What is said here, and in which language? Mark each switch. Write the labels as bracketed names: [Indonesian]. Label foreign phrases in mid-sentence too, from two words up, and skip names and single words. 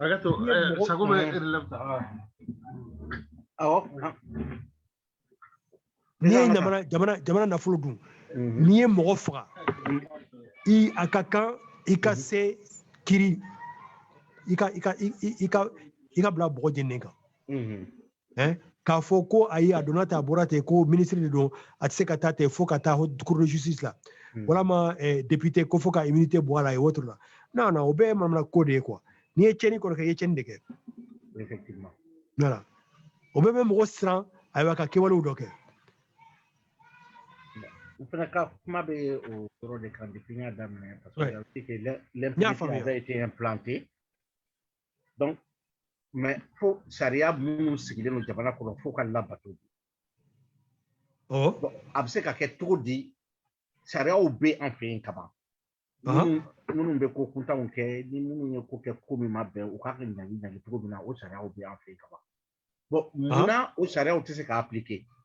[Bambara] n'i ye jamana nafolo dun n'i ye mɔgɔ faga a ka kan i ka se kiri i ka bila bɔgɔ jeni kan k'a fɔ ko ayi a donna ten a bɔra ten ko ministre de don a tɛ se ka taa ten fo ka taa [French] cour de justice [Bambara] la walama député ko fo ka immunité bɔ a la [French] et autres [Bambara] la non o bɛɛ ye manamana ko de ye quoi n'i ye tiɲɛni kɔni kɛ i ye tiɲɛni de kɛ effectivement voilà o bɛɛ bɛ mɔgɔ siran ayiwa ka kɛwalew dɔ kɛ u fana ka kuma bɛ o yɔrɔ de kan depuis n y'a daminɛ [French] parce que l'impunité avait été implantée donc mais [Bambara] fo sariya minnu sigilen don jamana kɔnɔ fo ka labato a bɛ se ka kɛ cogo di sariyaw bɛ an fɛ yen kaban minnu bɛ ko kuntanw kɛ ni minnu ye ko kɛ ko min ma bɛn u k'a kɛ ɲangi cogo min na o sariyaw bɛ an fɛ yen kaban bon munna o sariyaw tɛ se ka appliquer